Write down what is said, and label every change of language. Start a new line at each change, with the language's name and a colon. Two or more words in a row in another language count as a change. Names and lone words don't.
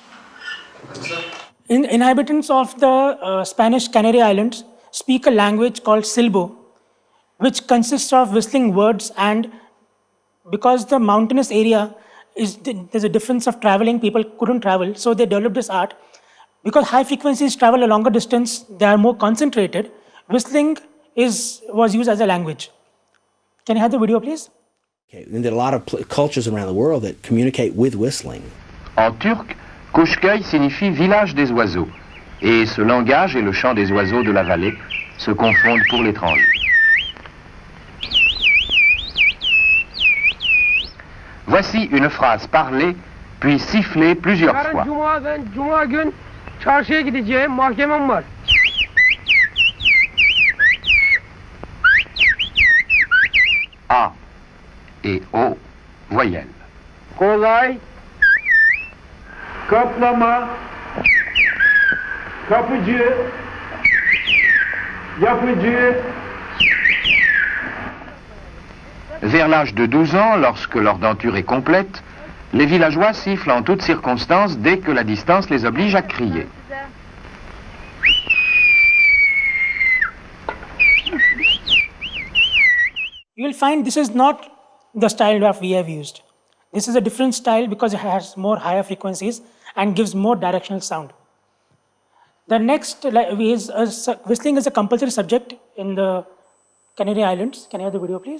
English: Inhabitants of the Spanish Canary Islands speak a language called Silbo, which consists of whistling words, and because the mountainous area there's a difference of traveling, people couldn't travel, so they developed this art. Because high frequencies travel a longer distance, they are more concentrated, whistling was used as a language. Can you have the video, please? Okay, and there are a lot of cultures around the world that communicate with whistling.
French: En turc, Koşköy signifie village des oiseaux, et ce langage et le chant des oiseaux de la vallée se confondent pour l'étranger. Voici une phrase parlée, puis sifflée plusieurs fois.
Turkish: Cuma gün çarşıya gideceğim, mahkemem var.
French: A et O voyelles.
Turkish: Kolay, kaplama, kapıcı, yapıcı.
French: Vers l'âge de 12 ans, lorsque leur denture est complète, les villageois sifflent en toutes circonstances dès que la distance les oblige à crier.
English: You will find this is not the style that we have used. This is a different style because it has more higher frequencies and gives more directional sound. The next is whistling is a compulsory subject in the Canary Islands. Can I have the video, please?